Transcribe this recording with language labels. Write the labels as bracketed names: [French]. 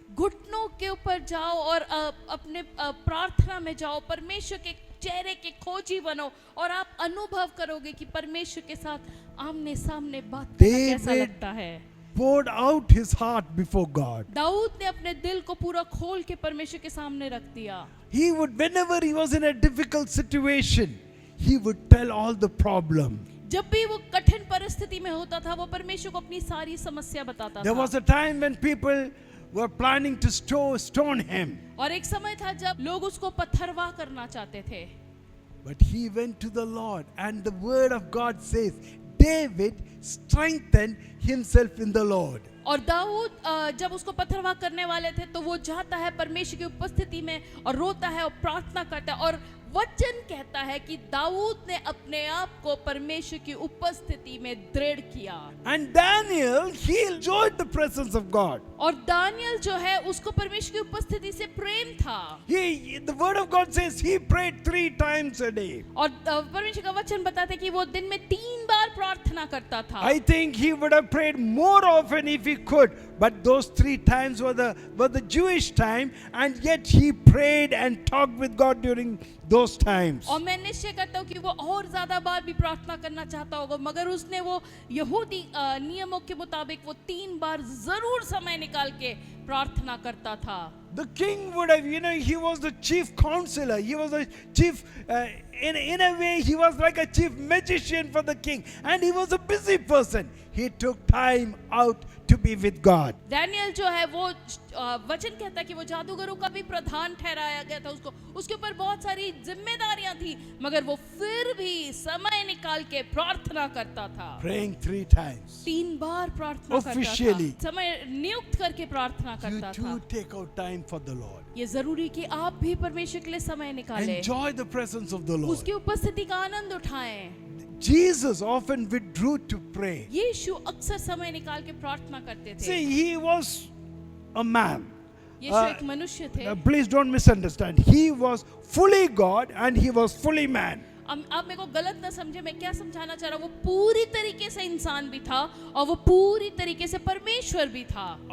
[Hindi] घुटनों के ऊपर जाओ और अपने प्रार्थना में जाओ, परमेश्वर के चेहरे के खोजी बनो और आप अनुभव करोगे कि परमेश्वर के साथ आमने सामने बात करना कैसा लगता है। [English] Poured out his heart before God. [Hindi] Dawood ने अपने दिल को पूरा खोल के परमेश्वर के सामने रख दिया। [English] He would, whenever he was in a difficult situation, he would tell all the problem. [Hindi] जब भी वो कठिन परिस्थिति में होता था, वो परमेश्वर को अपनी सारी समस्या बताता [English] There [Hindi] था। [English] was a time when people were planning to stone him. [Hindi] और एक समय था जब लोग उसको पत्थरवाह करना चाहते थे। [English] But he went to the Lord, and the word of God says, David strengthened himself in the Lord. [Hindi] और दाऊद जब उसको पत्थरवाह करने वाले थे तो वो जाता है परमेश्वर की उपस्थिति में और रोता है और प्रार्थना करता है। और वचन कहता है कि दाऊद ने अपने आप को परमेश्वर की उपस्थिति में दृढ़ किया। [English] And Daniel, he enjoyed the presence of God. [Hindi] और दानियल जो है उसको परमेश्वर की उपस्थिति से प्रेम था। [English] The word of God says he prayed 3 times a day. [Hindi] और परमेश्वर का वचन बताता है कि वो दिन में 3 बार प्रार्थना करता था। [English] I think he would have prayed more often if he could, but those 3 times were the Jewish time, and yet he prayed and talked with God during those times. [Hindi] और मैं निश्चय करता हूँ कि वो और ज्यादा बार भी प्रार्थना करना चाहता होगा, मगर उसने वो यहूदी नियमों के मुताबिक वो 3 बार जरूर समय निकाल के प्रार्थना करता था। [English] The king would have, he was the chief counselor. He was a chief, in a way, he was like a chief magician for the king. And he was a busy person. He took time out to be with God. [Hindi] Daniel जो है वो वचन कहता है कि वो जादूगरों का भी प्रधान ठहराया गया था उसको, उसके ऊपर बहुत सारी जिम्मेदारियां थी, मगर वो फिर भी समय निकाल के प्रार्थना करता था। [English] Praying 3 times. [Hindi] 3 बार प्रार्थना [English] Officially. [Hindi] करता था, समय नियुक्त करके प्रार्थना [English] You [Hindi] करता [English] too [Hindi] था। [English] take out time for the Lord. [Hindi] ये जरूरी कि आप भी परमेश्वर के लिए समय निकालें, [English] Enjoy the presence of the Lord. [Hindi] उसकी उपस्थिति का आनंद उठाएं। [English] Jesus often withdrew to pray. [Hindi] यीशु अक्सर समय निकाल के प्रार्थना करते थे। [English] See, he was a man. [Hindi] यीशु एक मनुष्य थे। [English] Please don't misunderstand. He was fully God and he was fully man. [Hindi] आप मेरे को गलत ना समझे, मैं क्या समझाना चाह रहा हूँ, वो पूरी तरीके से इंसान भी था और वो पूरी तरीके से परमेश्वर भी था।